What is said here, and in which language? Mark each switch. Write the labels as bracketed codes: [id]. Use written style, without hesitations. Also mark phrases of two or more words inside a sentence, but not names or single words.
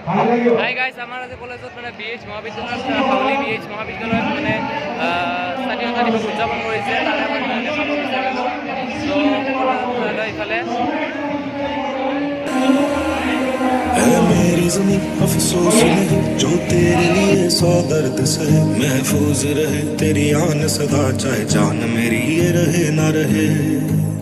[en] Hi guys, [as] আমাৰ আজি কলেজত মানে BH মহাবিদ্যালয়ৰ হাউলি BH মহাবিদ্যালয়ত মানে স্বাধীনতা দিৱস উদযাপন কৰিছে। তাৰে মই দেখাব বিচাৰিলোঁ। ত' ইফালে [hi] मेरी ज़मीं अफसोस नहीं जो तेरे लिए 100 दर्द से महफूज रहे तेरी आन सदा चाहे जान मेरी ये रहे ना रहे।